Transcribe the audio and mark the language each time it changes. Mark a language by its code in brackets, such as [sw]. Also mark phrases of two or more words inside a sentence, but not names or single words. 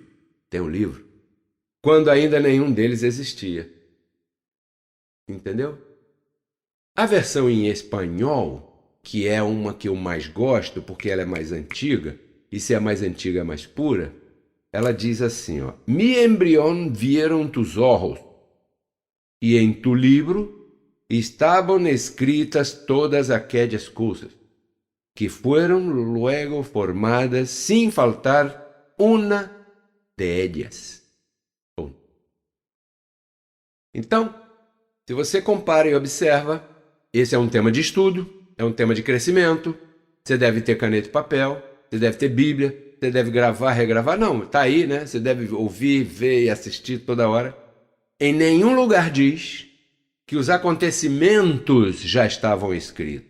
[pt] Tem um livro. Quando ainda nenhum deles existia. Entendeu? A versão em espanhol, que é uma que eu mais gosto, porque ela é mais antiga, e se é mais antiga é mais pura, ela diz assim, ó: [es] Mi embrión vieron tus ojos, [pt] e em tu livro [es] estaban escritas todas aquellas coisas, que fueron luego formadas sin faltar una de ellas. [pt] Bom. Então, se você compara e observa, esse é um tema de estudo, é um tema de crescimento, você deve ter caneta e papel, você deve ter Bíblia, você deve gravar, regravar. Não, está aí, né? Você deve ouvir, ver e assistir toda hora. Em nenhum lugar diz que os acontecimentos já estavam escritos.